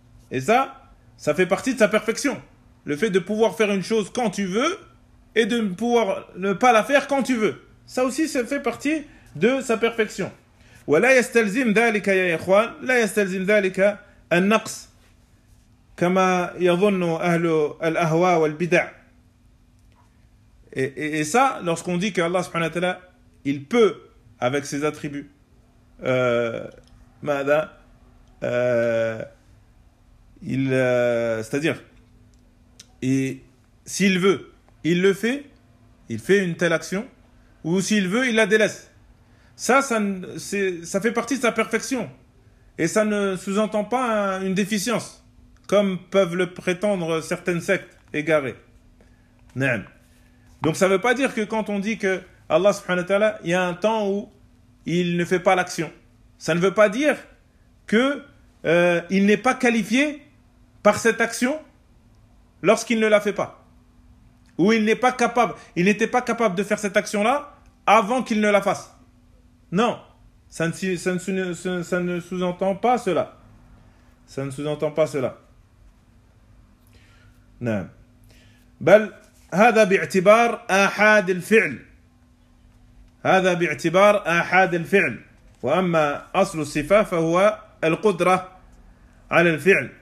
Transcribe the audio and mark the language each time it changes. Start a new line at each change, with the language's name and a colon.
French: Et ça fait partie de sa perfection. Le fait de pouvoir faire une chose quand tu veux et de pouvoir ne pas la faire quand tu veux. Ça aussi, ça fait partie de sa perfection.
Arabic: ولا يستلزم ذلك يا إخوان لا يستلزم ذلك النقص كما يظن أهل الأهواء والبدع.
French: Et ça, lorsqu'on dit qu'Allah subhanahu wa ta'ala, il peut, avec ses attributs, il C'est-à-dire, et s'il veut, il le fait, il fait une telle action, ou s'il veut, il la délaisse. Ça fait partie de sa perfection. Et ça ne sous-entend pas une déficience, comme peuvent le prétendre certaines sectes égarées. Naam. Donc ça ne veut pas dire que quand on dit que Allah subhanahu wa ta'ala, il y a un temps où il ne fait pas l'action. Ça ne veut pas dire que il n'est pas qualifié par cette action lorsqu'il ne la fait pas. Ou il n'est pas capable, il n'était pas capable de faire cette action-là avant qu'il ne la fasse. Non, ça ne sous-entend pas cela. Ça ne sous-entend pas cela. Non.
Arabic: Bal هذا باعتبار آحاد الفعل. هذا باعتبار آحاد الفعل. وأما أصل الصفة فهو القدرة على الفعل.